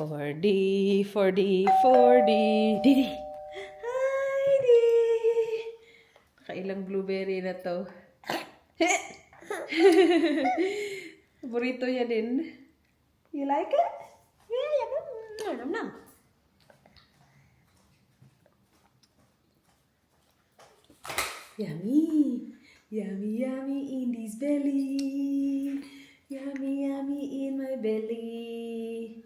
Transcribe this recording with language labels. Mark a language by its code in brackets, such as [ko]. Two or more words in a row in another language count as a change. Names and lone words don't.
[en] 4D, 4D, 4D. Didi! Hi, Didi! [tl] Kailang blueberry na to. Burrito niya din. [en] You like it? Yeah, nom nom. Yummy! Yummy, yummy in this belly. Yummy, yummy in my belly.